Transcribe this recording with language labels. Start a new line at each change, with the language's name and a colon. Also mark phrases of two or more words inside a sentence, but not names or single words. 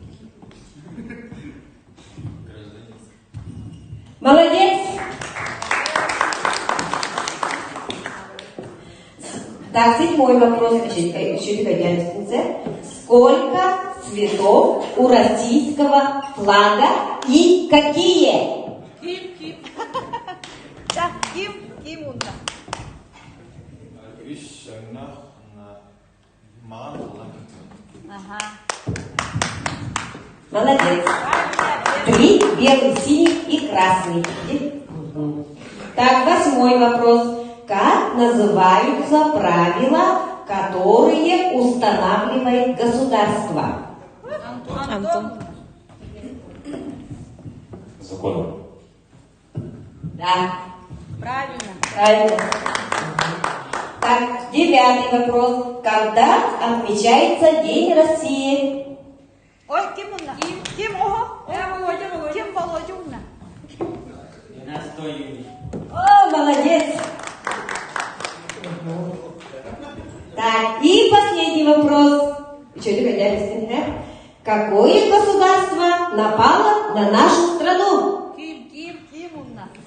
Russian: Молодец. Так, седьмой вопрос. Сколько цветов у российского флага и какие?
Yakut: Ким. Да, Ким унда.
Russian: Ага. Молодец. 3, белый, синий и красный. Так, восьмой вопрос. Как называются правила, которые устанавливает государство? Антон. Законом. Да, Правильно. правильно. Так, девятый вопрос. Когда отмечается День России? Ой,
Yakut: Ким унда. Ким ого. Ким Володюна.
Russian: 12 июня. О, молодец. Так, и последний вопрос. Какое государство напало на нашу страну?
Yakut: Ким унда.